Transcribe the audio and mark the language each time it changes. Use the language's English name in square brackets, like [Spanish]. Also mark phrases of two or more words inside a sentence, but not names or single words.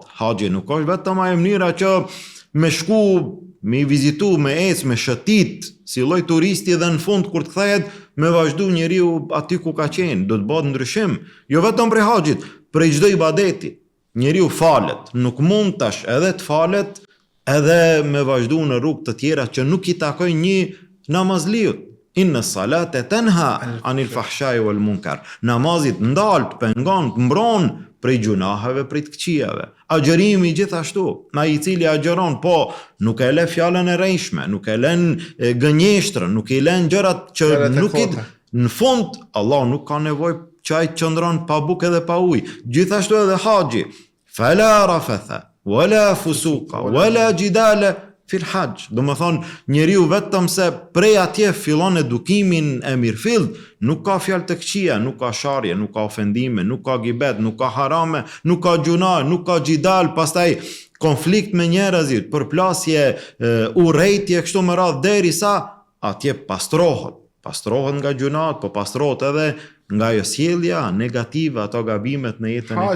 [Albanian] Haxhi nuk është vetëm ajo mënyra që me shku, me I vizitu, me ecë, me shëtit, si lloj turisti dhe në fund kur të kthehet me vazhdu njeriu aty ku ka qenë, do të bëhet ndryshim. Jo vetëm prej haxhit, prej çdo ibadeti. Njeriu falet, nuk mund tash edhe të falet edhe me vazhdu në rrugë të tjera që nuk I takoj një namazliut. [Arabic] إن الصلاة تنهى عن الفحشاء والمنكر. [Albanian] Namazit ndalt, pengon, mbron prej gjunaheve, prej të këqijave. Agjerimi gjithashtu, ai I cili agjeron, po nuk e le fjalën e rrejshme, nuk e lën gënjeshtrën, nuk I lën gjërat që nuk I në fund Allah nuk ka nevojë që ai të qëndron pa bukë dhe pa ujë. Gjithashtu edhe haxhi. [Arabic] فلا رفث ولا فسوق ولا جدال في الحج. [Albanian] Do më thonë, njeriu vetëm se prej atje fillon edukimin e mirëfillt, nuk ka fjalë të këqija, nuk ka sharje, nuk ka ofendime, nuk ka gibet, nuk ka harame, nuk ka gjuna, nuk ka jidal, pastaj konflikt me njerëzit, përplasje, urrejtje kështu me radhë derisa atje pastrohet nga gjunat, po pastrohet edhe nga ajo sjellja negative, ato gabimet në jetën e tij.